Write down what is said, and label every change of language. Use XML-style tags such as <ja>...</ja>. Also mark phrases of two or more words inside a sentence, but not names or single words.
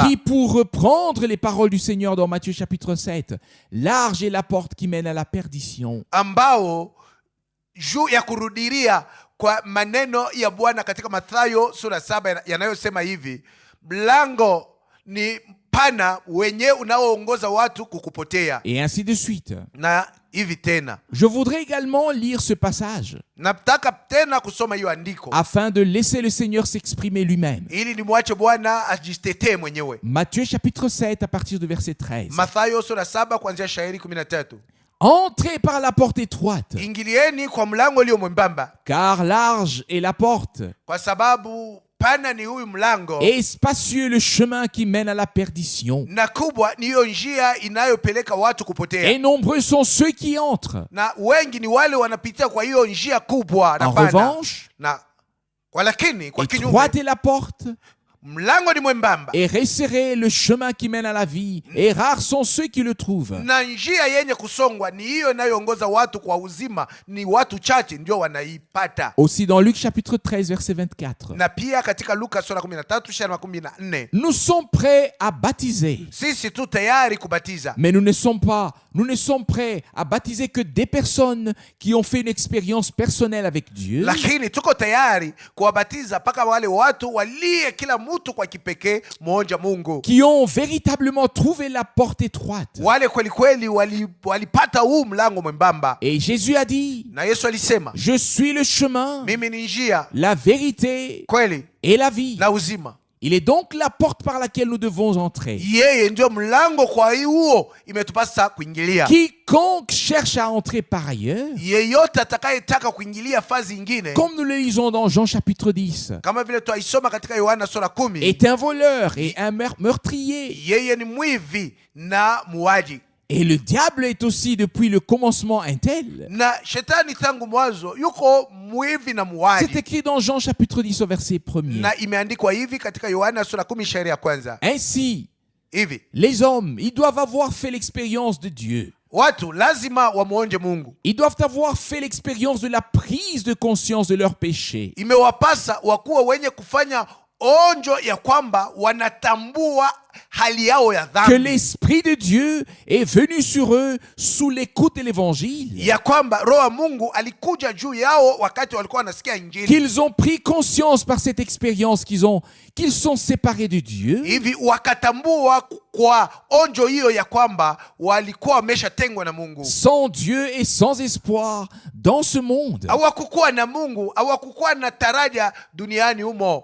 <fr>Qui, pour reprendre les paroles du Seigneur dans Matthieu chapitre 7, large est la porte qui mène à la perdition.</fr> <sw>Ambao juu ya kurudiria kwa maneno ya Bwana katika Mathayo sura 7 yanayosema hivi, mlango ni pana wenye unaoongoza watu kukupotea.</sw> <fr>Et ainsi de suite.</fr> <sw>Na hivi tena</sw> <fr>Je voudrais également lire ce passage</fr> <sw>nataka tena kusoma hiyo andiko</sw> <fr>afin de laisser le Seigneur s'exprimer lui-même.</fr> <sw>ili nimwache Bwana ajitetee mwenyewe.</sw> <fr>Matthieu chapitre 7 à partir du verset 13.</fr> <sw>Mathayo sura 7 kuanzia shairi 13.</sw> <fr>Entrez par la porte étroite,</fr> <sw>Ingilieni kwa mlango ulio mwembamba,</sw> <fr>car large est la porte,</fr> <sw>kwa sababu pana ni huyu mlango</sw> <fr>et spacieux le chemin qui mène à la perdition.</fr> <sw>na kubwa ni hiyo njia inayopeleka watu kupotea.</sw> <fr>Et nombreux sont ceux qui entrent.</fr> <sw>Na wengi ni wale wanapitia kwa hiyo njia kubwa na</sw> <fr>En</fr> <sw>pana.</sw> <fr>revanche,</fr> <sw>Na walakini kwa kinyume</sw> <fr>étroite est la porte,</fr> <sw>mlango ni mwembamba</sw> <fr>et resserré le chemin qui mène à la vie, et rares sont ceux qui le trouvent.</fr> <sw>na njia yenye kusongwa ni hiyo inayoongoza watu kwa uzima, ni watu chache ndio wanaipata.</sw> <fr>Aussi dans Luc chapitre 13 verset 24.</fr> <sw>Na pia katika Luka sura 13 shairi 14,</sw> <fr>Nous sommes prêts à baptiser,</fr> <sw>sisi tu tayari kubatiza,</sw> <fr>mais nous ne sommes prêts à baptiser que des personnes qui ont fait une expérience personnelle avec Dieu,</fr> <sw>lakini tuko tayari kuwabatiza mpaka wale watu walie kila mtu kwa kipekee mmoja Mungu,</sw> <fr>qui ont véritablement trouvé la porte étroite.</fr> <sw>wale kweli kweli walipata huu mlango mwembamba.</sw> <fr>Et Jésus a dit,</fr> <sw>Na Yesu alisema,</sw> <fr>je suis le chemin,</fr> <sw>mimi ni njia,</sw> <fr>la vérité</fr> <sw>kweli</sw> <fr>et la vie.</fr> <sw>na uzima.</sw> <fr>Il est donc la porte par laquelle nous devons entrer.</fr> <sw>Yeye ndio mlango, kwa huo imetupasa kuingilia.</sw> <fr>Quiconque cherche à entrer par ailleurs,</fr> <sw>Yeyote atakayetaka kuingilia fazi ingine,</sw> <fr>comme nous le lisons dans Jean chapitre 10,</fr> <sw>kama vile twaisoma katika Yohana sura 10,</sw> <fr>est un voleur et un meurtrier.</fr> <sw>yeye ni mwivi na muaji.</sw> <fr>Et le diable est aussi depuis le commencement un tel.</fr> <sw>Na shetani tangu mwanzo yuko mwivi na muaji.</sw> <fr>C'est écrit dans Jean chapitre 10 au verset 1er.</fr> <sw>Na imeandikwa hivi katika Yohana sura 10 shairi ya kwanza.</sw> <fr>Ainsi,</fr> <sw>Hivi</sw> <fr>les hommes, ils doivent avoir fait l'expérience de Dieu.</fr> <sw>watu lazima wamuonje Mungu.</sw> <fr>Ils doivent avoir fait l'expérience de la prise de conscience de leurs péchés.</fr> <sw>Imewapasa wakuwa wenye kufanya onjo ya kwamba wanatambua hali yao ya</sw> <fr>que</fr> <sw>dhambi,</sw> <fr>l'Esprit de Dieu est venu sur eux sous l'écoute de l'Évangile,</fr> <sw>ya kwamba roho wa Mungu alikuja juu yao wakati walikuwa wanasikia injili.</sw> <fr>qu'ils ont pris conscience par cette expérience qu'ils sont séparés de Dieu,</fr> <sw>Hivi wakatambua kwa onjo hiyo ya kwamba walikuwa wameshatengwa na Mungu,</sw> <fr>sans Dieu et sans espoir dans ce monde,</fr> <sw>hawakukuwa na Mungu, hawakukuwa na taraja duniani humo,</sw>